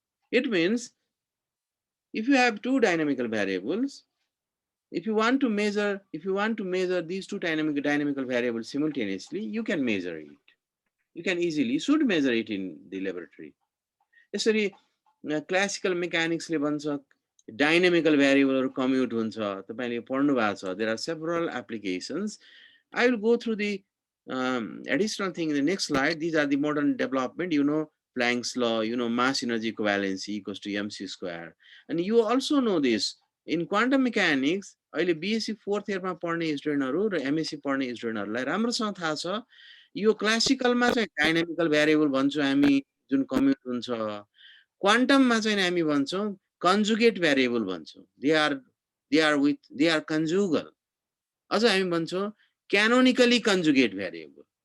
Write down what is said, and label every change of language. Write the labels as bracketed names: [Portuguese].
[English] It means if you have two dynamical variables, if you want to measure these two dynamical variables simultaneously, you can measure it. You can easily should measure it in the laboratory. [Nepali] यसरी classical मेकानिक्सले भन्छ dynamical variable commute हुन्छ, तपाईले पढ्नु भएको छ. [English] There are several applications. I will go through the additional thing in the next slide. These are the modern development. You know Planck's law, you know mass energy equivalency equals to mc square. And you also know this in quantum mechanics. [Nepali] अहिले BSc 4th year मा पढ्ने स्टुडेन्टहरु र MSc पढ्ने स्टुडेन्टहरुलाई राम्रोसँग थाहा छ यो क्लासिकलमा चाहिँ डायनामिकल भेरिएबल भन्छौं हामी जुन कम्युट हुन्छ. क्वान्टममा चाहिँ हामी भन्छौं कन्जुगेट भेरिएबल भन्छौं. [English] They are conjugal. [Nepali] अझ हामी भन्छौं क्यानोनिकली कन्जुगेट भेरिएबल.